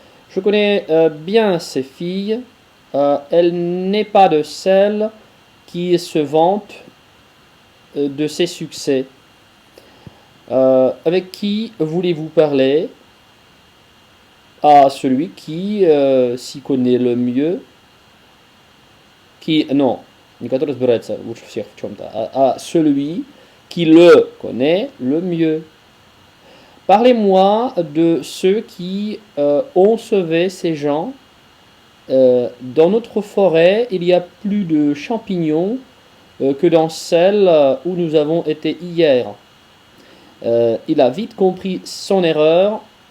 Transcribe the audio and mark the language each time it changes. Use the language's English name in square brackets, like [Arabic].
[French] Je connais bien ces filles. Elle n'est pas de celles qui se vantent de ses succès. Avec qui voulez-vous parler? À celui qui s'y connaît le mieux. [Russian] Non, не который разбирается лучше всех в чем-то, а [French] celui qui le connaît le mieux. Parlez-moi de ceux qui ont sauvé ces gens. Dans notre forêt, il y a plus de champignons que dans celle où nous avons été hier. Il a vite compris son erreur.